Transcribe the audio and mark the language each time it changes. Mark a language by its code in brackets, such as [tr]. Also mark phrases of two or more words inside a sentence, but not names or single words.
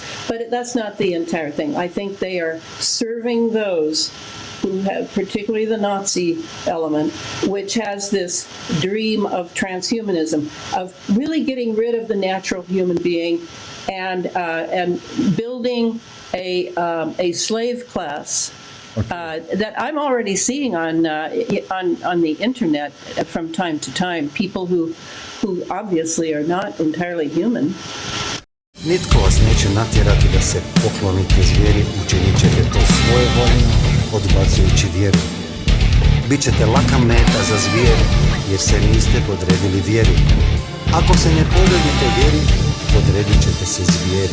[en] But that's not the entire thing. I think they are serving those who have, particularly the Nazi element, which has this dream of transhumanism, of really getting rid of the natural human being and building a slave class. That I'm already seeing on the internet from time to time, people who obviously are not entirely human. [hr] Nitko vas neće natjerati da se poklonite zvijeri, učinit ćete to svoje voljno, odbacujući vjeru. Bićete laka meta za zvijeri, jer se niste podredili vjeri. Ako se ne podredite vjeri, podredit ćete se zvijeri.